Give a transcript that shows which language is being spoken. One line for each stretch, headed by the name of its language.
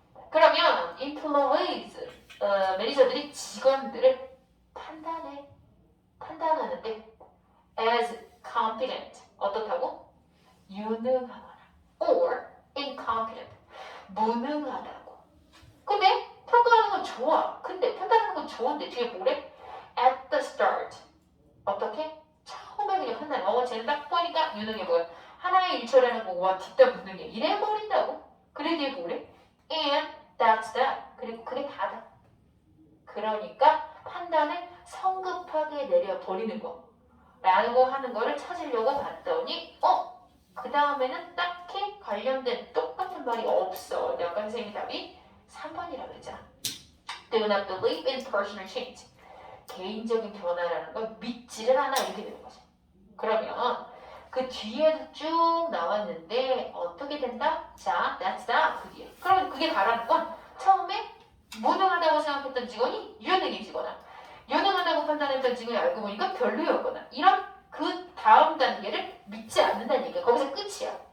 Korean: 그러면 employees 매니저들이 직원들을 판단하는데
English: as competent
Korean: 어떻다고? 유능하거나
English: or incompetent
Korean: 무능하다고. 근데 평가하는 건 좋아. 근데 판단하는 건 좋은데 뒤에 뭐래?
English: At the start
Korean: 어떻게? 처음에 그냥 판단. 쟤는 딱 보니까 유능해 보여. 하나의 일처리하는 거와 뒷담 무능해. 이래버린다고. 그래 뒤에 뭐래?
English: And that's that.
Korean: 그리고 그게 다다. 그러니까 판단을 성급하게 내려버리는 거 라고 하는 거를 찾으려고 봤더니 그 다음에는 딱히 관련된 똑같은 말이 없어. 아까 선생님이 답이 3번이라고 그랬잖아.
English: Do not believe in personal change.
Korean: 개인적인 변화라는 걸 믿지를 않아 이렇게 되는 거지. 그러면 그 뒤에도 쭉 나왔는데 어떻게 된다? 자,
English: that's that.
Korean: 그 뒤에. 그러면 그게 다라는 건 처음에 무능하다고 생각했던 직원이 유능해지거나 유능하다고 판단했던 직원이 알고 보니까 별로였거나 이런 그 다음 단계를 믿지 않는다는 얘기야. 거기서 끝이야.